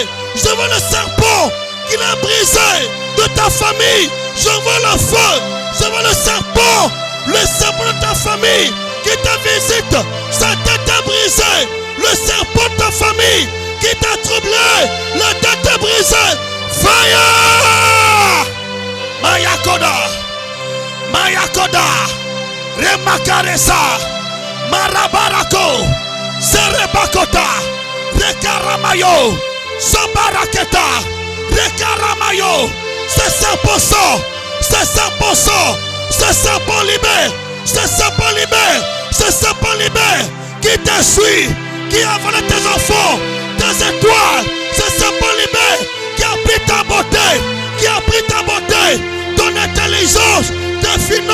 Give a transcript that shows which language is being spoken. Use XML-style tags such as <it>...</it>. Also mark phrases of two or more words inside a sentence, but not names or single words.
<fr>Je vois le serpent qui est brisé de ta famille. Je vois le feu. Je vois le serpent de ta famille qui te visite. Sa tête est brisée. Le serpent de ta famille qui t'a troublé. La tête est brisée. Fire! Mayakoda. Mayakoda. Remakaresa. Marabarako. Serebakota. Rekaramayo. Sobaraketa. Rekaramayo. C'est 100%. C'est 100%. C'est 100% libère. C'est 100% libère. C'est 100% libère. Qui te suit. Qui a volé tes enfants. Tes étoiles. C'est 100% libère. Qui a pris ta beauté. Qui a pris ta beauté. Ton intelligence. Tes finances.</fr>